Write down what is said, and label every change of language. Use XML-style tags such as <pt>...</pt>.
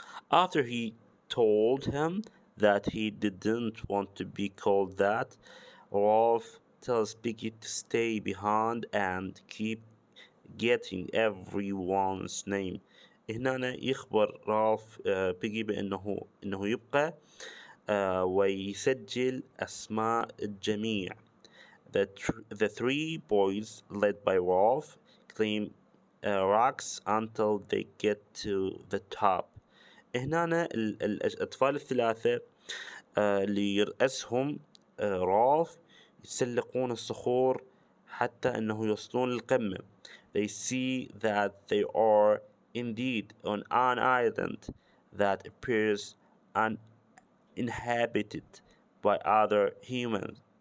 <en>After he told him that he didn't want to be called that, Rolf tells Piggy to stay behind and keep getting everyone's name.</en> <ar>هنا يخبر رالف بيجي بأنه يبقى ويسجل أسماء الجميع.</ar> <en>The three boys led by Rolf climb rocks until they get to the top.</en> <ar>هنا الأطفال الثلاثة اللي يرأسهم رالف يتسلقون الصخور حتى أنه يوصلون للقمة.</ar> <en>They see that they are indeed on an island that appears uninhabited by other humans.</en>